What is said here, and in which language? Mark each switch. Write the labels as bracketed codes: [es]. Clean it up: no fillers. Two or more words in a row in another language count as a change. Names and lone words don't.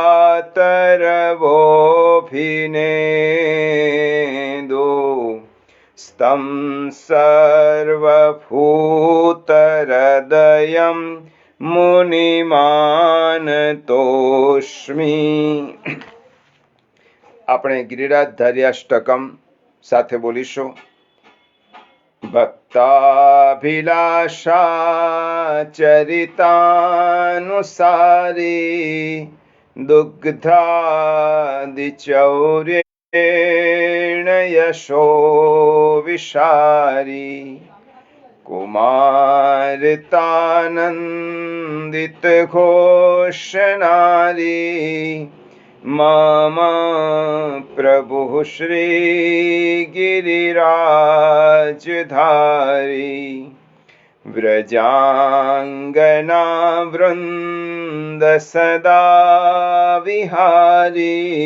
[sa] तरवोऽभिनेदो स्तं सर्वभूतहृदयं मुनिमानतोऽस्मि। [gu] આપણે ગિરિરાજધાર્યાષ્ટકમ સાથે બોલીશું. [sa] ભક્તાભિલાષા ચરિતાનુસારી दुग्धादिचौर्येण यशो विशारी कुमारितानन्दित घोषणारी मम प्रभुः श्रीगिरिराजधारी व्रजांगना वृंद सदा विहारी